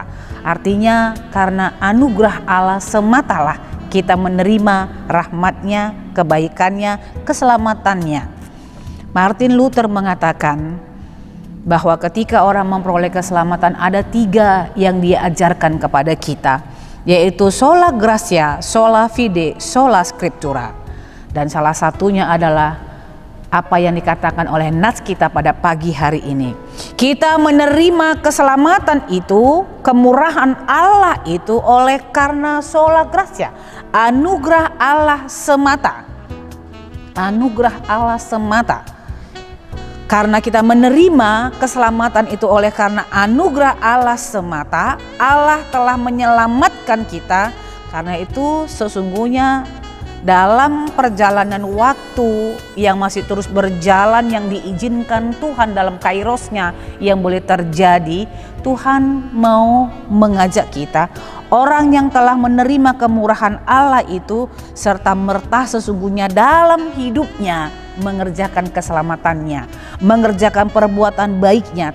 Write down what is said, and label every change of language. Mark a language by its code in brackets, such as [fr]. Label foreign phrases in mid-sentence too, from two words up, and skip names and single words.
[id] Artinya karena anugerah Allah sematalah kita menerima rahmat-Nya, kebaikannya, keselamatannya. Martin Luther mengatakan bahwa ketika orang memperoleh keselamatan, ada 3 yang dia ajarkan kepada kita, yaitu [la] sola gratia, sola fide, sola scriptura. [id] Dan salah satunya adalah apa yang dikatakan oleh nats kita pada pagi hari ini. Kita menerima keselamatan itu, kemurahan Allah itu oleh karena [la] sola gratia, [id] anugerah Allah semata. Anugerah Allah semata. Karena kita menerima keselamatan itu oleh karena anugerah Allah semata, Allah telah menyelamatkan kita. Karena itu sesungguhnya dalam perjalanan waktu yang masih terus berjalan, yang diizinkan Tuhan dalam kairosnya yang boleh terjadi, Tuhan mau mengajak kita, orang yang telah menerima kemurahan Allah itu serta merta sesungguhnya dalam hidupnya mengerjakan keselamatannya, mengerjakan perbuatan baiknya.